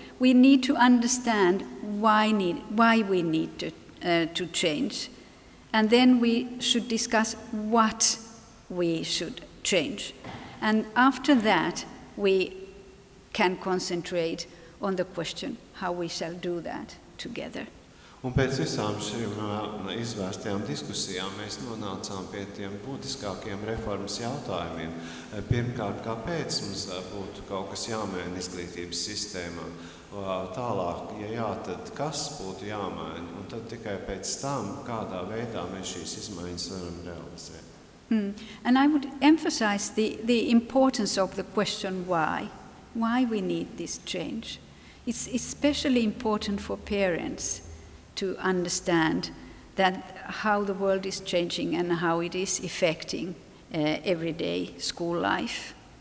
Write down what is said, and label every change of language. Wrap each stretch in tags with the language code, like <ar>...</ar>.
<en>We need to understand why we need to change, and then we should discuss what we should change. And after that, we can concentrate on the question how we shall do that together.</en> <lv>Un pēc visām šīm izvērstajām diskusijām mēs nonācām pie tiem būtiskākiem reformas jautājumiem. Pirmkārt, kāpēc mums būtu kaut kas jāmaina izglītības sistēmā? Tālāk, ja jā, tad kas būtu jāmaina? Un tad tikai pēc tam, kādā veidā mēs šīs izmaiņas varam realizēt.</lv> <en>And I would emphasize the importance of the question why we need this change. It's especially important for parents to understand that how the world is changing and how it is affecting everyday school life.</en>